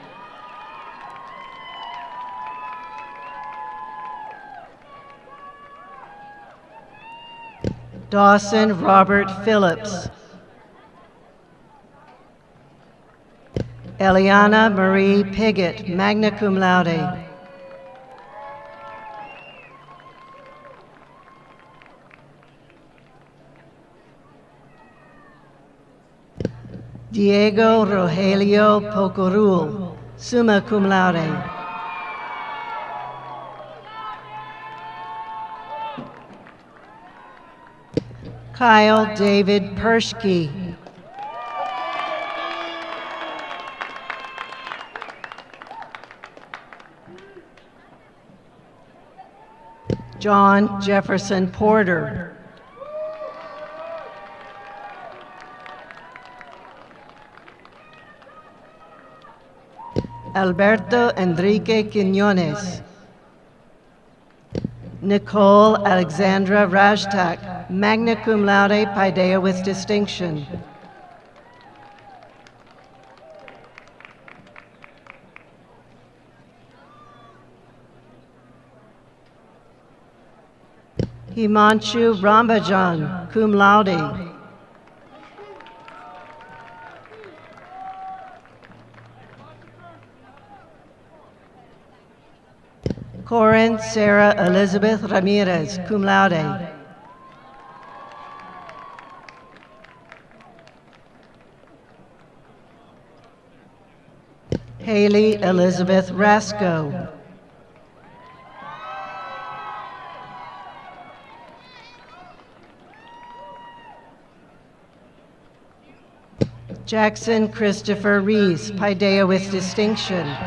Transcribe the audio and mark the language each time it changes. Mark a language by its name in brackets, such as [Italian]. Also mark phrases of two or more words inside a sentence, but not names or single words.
[English] Dawson Robert Phillips. Eliana Marie Piggott, [Latin] magna cum laude. [English] Diego Rogelio Pocorul, [Latin] summa cum laude. [English] Kyle David Pershke. John Jefferson Porter. Alberto Enrique Quiñones. Nicole Alexandra Rajtak, [Latin] magna cum laude, [English] Paideia with distinction. Himanshu Rambajan, [Latin] cum laude. [English] Corin Sarah Elizabeth Ramirez, [Latin] cum laude. [English] Haley Elizabeth Rasco. Jackson Christopher Rees, Paideia with distinction.